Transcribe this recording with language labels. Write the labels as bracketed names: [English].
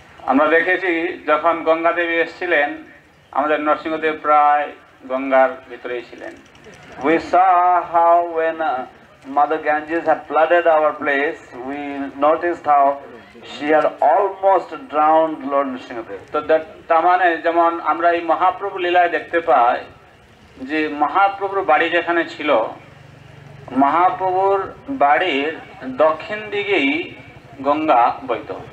[Bangla] আমরা দেখেছি যখন গঙ্গা দেবী এসেছিলেন আমাদের নরসিংহদেব প্রায় গঙ্গার ভিতরেই ছিলেন। [English] We saw how when Mother Ganges had flooded our place, we noticed how she had almost drowned Lord Nrsimhadev. [Bangla] তো তার মানে যেমন আমরা এই মহাপ্রভু লীলায় দেখতে পাই যে মহাপ্রভুর বাড়ি যেখানে ছিল মহাপ্রভুর বাড়ির দক্ষিণ দিকেই গঙ্গা বইত।